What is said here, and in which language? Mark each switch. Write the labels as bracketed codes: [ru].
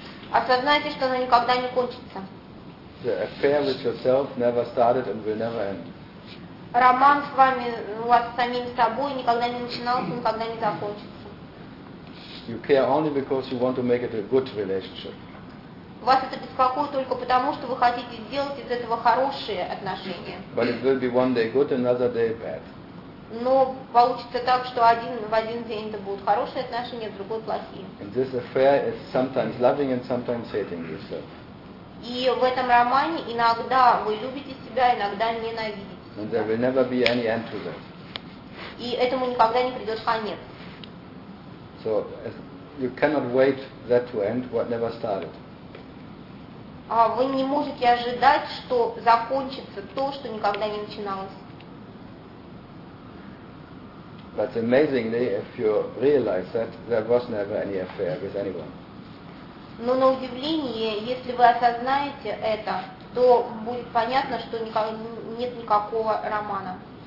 [ru] Осознайте, что оно никогда не кончится. [en] The affair with yourself never started and will never end. [ru] Роман с вами, у вас самим собой никогда не начинался, никогда не закончится. [en] You care only because you want to make it a good relationship. [ru] Вас это беспокоит только потому, что вы хотите сделать из этого хорошие отношения. [en] But it will be one day good, another day bad. [ru] Но получится так, что один в один день это будут хорошие отношения, в другой плохие. [en] And this affair is sometimes loving and sometimes hating yourself. [ru] И в этом романе иногда вы любите себя, иногда ненавидите себя. [en] And there will never be any end to that. [ru] И этому никогда не придет конец. [en] So you cannot wait that to end what never started. [ru] Вы не можете ожидать, что закончится то, что никогда не начиналось. [en] But amazingly, if you realize that, there was never any affair with anyone. [ru] Но на удивление, если вы осознаете это, то будет понятно, что нет никакого романа.